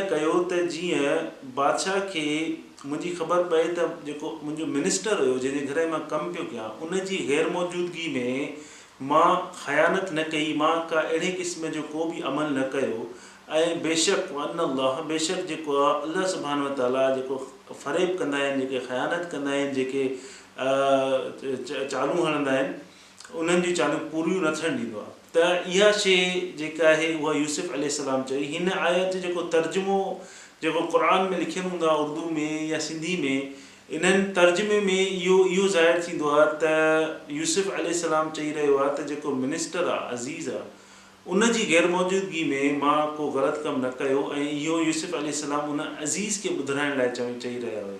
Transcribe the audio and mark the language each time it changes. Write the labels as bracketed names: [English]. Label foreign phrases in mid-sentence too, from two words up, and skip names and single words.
[Sindhi] कयो त जीअं बादशाह खे मुंहिंजी ख़बर पए त जेको मुंहिंजो मिनिस्टर हुयो जंहिंजे घर में मां कमु पियो कयां उनजी गैर मौजूदगी में मां ख़यानत न कई मां का अहिड़े क़िस्म जो को बि अमल न कयो ऐं बेशक अल्लाह बेशक जेको आहे [Arabic] الله سبحان وتعالى [Sindhi] जेको फ़रेब कंदा आहिनि जेके ख़यानत कंदा आहिनि जेके चालू हणंदा आहिनि उन्हनि जी चालू पूरियूं न थियणु ॾींदो आहे त इहा शइ जेका आहे उहा यूसुफ अलैहिस्सलाम चई। हिन आयत जेको तर्जुमो जेको क़ुर में लिखियलु हूंदो आहे उर्दू में या सिंधी में इन्हनि तर्जुमे में इहो ज़ाहिर थींदो आहे त यूसुफ अलैहिस्सलाम चई रहियो आहे त जेको मिनिस्टर आहे अज़ीज़ आहे उनजी गैर मौजूदगी में मां को ग़लति कमु न कयो ऐं इहो यूसुफ अलैहिस्सलाम उन अज़ीज़ खे ॿुधाइण लाइ चई रहिया हुया।